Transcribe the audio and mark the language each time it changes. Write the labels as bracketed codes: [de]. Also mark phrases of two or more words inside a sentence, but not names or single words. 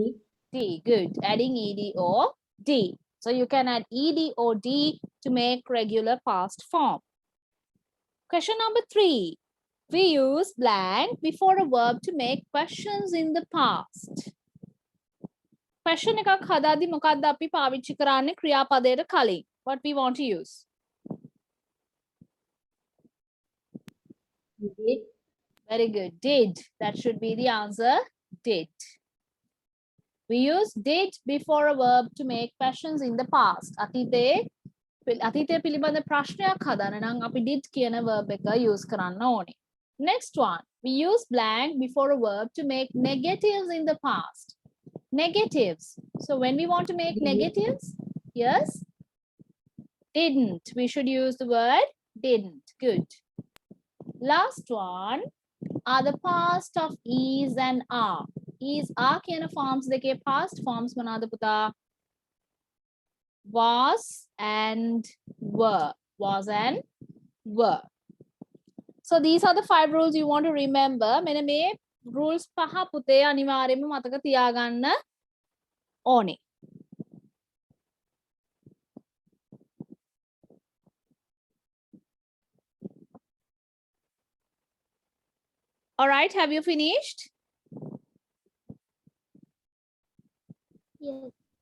[en] D. Good. Adding ed or d. So you can add ed or d to make regular past form. Question number 3. We use blank before a verb to make questions in the past. [si] Question එකක් හදාදී මොකක්ද අපි පාවිච්චි කරන්නේ ක්‍රියාපදයට කලින්? [en] What we want to use? Did. Very good. Did. That should be the answer. Did. We use did before a verb to make questions in the past. [si] අතීතයේ පිළිබඳ ප්‍රශ්නයක් හදන්න නම් අපි did කියන verb එක use කරන්න ඕනේ. [en] Next one. We use blank before a verb to make negatives in the past. Negatives. So when we want to make negatives, yes, didn't. We should use the word didn't. Good. Last one are the past of is and are. Is are [si] කියන forms දෙකේ [en] past forms [si] මොනවාද පුතා? [en] Was and were. Was and were. So these are the 5 rules you want to remember. [si] මෙන්න මේ rules පහ පුතේ අනිවාර්යයෙන්ම මතක තියාගන්න ඕනේ. [en] All right, have you finished? Yes.